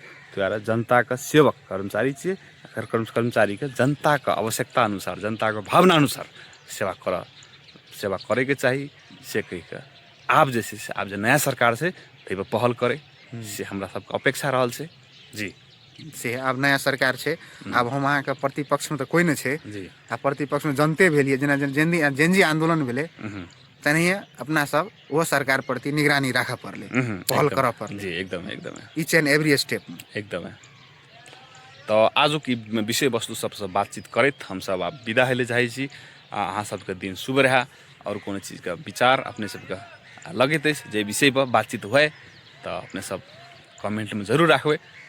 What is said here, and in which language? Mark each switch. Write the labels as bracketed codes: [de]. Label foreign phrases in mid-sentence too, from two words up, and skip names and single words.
[mai] तो जनता का सेवक कर्मचारी छियै, कर्मचारी के जनता का आवश्यकता अनुसार, जनता के भावना अनुसार सेवा करे के चाहिए से कह के आब जे छै, आब जे नया सरकार से ताहि पर पहल करे से हमरा सबके अपेक्षा रहल छै जी। से आब नया सरकार छै, आब हम अहाँके प्रतिपक्ष में तो कोई नहीं छै जी, आ प्रतिपक्ष में जनते भेलिए, जेना जेनजी आंदोलन भेले तनहिए अपना सब वो सरकार प्रति निगरानी राखा पड़ले, पहल करा पड़ले जी, एकदम एकदम [en] each and every step [mai] एकदम। तो आजू की विषय वस्तु सबसे बातचीत करैत हम सब आब विदा हेले चाहै छी। अहाँ सबके दिन शुभ रहे, और कोनो चीज का विचार अपने सबके लगैत अछि जे विषय पर बातचीत हुए तो अपने सब कमेंट में जरूर रखबै।